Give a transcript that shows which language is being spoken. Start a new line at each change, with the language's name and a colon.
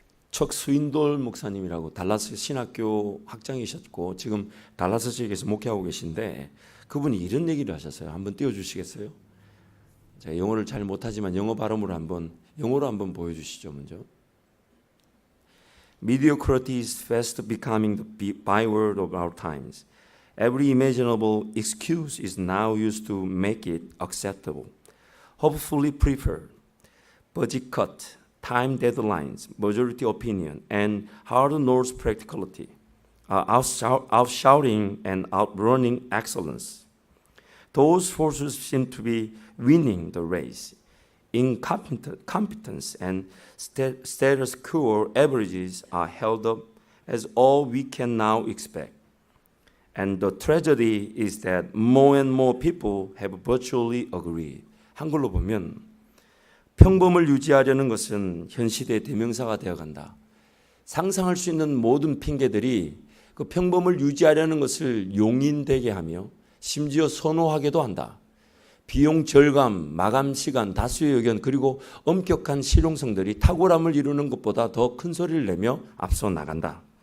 Korean: 척 스윈돌 목사님이라고 달라스 신학교 학장이셨고 지금 달라스 지역에서 목회하고 계신데, 그분이 이런 얘기를 하셨어요. 한번 띄워주시겠어요? 제가 영어를 잘 못하지만 영어 발음으로 영어로 한번 보여주시죠. 먼저.
English: Mediocrity is fast becoming the byword of our times. Every imaginable excuse is now used to make it acceptable. Hopefully preferred, budget cut, time deadlines, majority opinion, and hard-nosed practicality are outshouting and outrunning excellence. Those forces seem to be winning the race. Incompetence and status quo averages are held up as all we can now expect. And the tragedy is that more and more people have virtually agreed.
Korean: 한글로 보면 평범을 유지하려는 것은 현 시대의 대명사가 되어간다. 상상할 수 있는 모든 핑계들이 그 평범을 유지하려는 것을 용인되게 하며 심지어 선호하게도 한다. 비용 절감, 마감 시간, 다수의 의견 그리고 엄격한 실용성들이 탁월함을 이루는 것보다 더 큰 소리를 내며 앞서 나간다.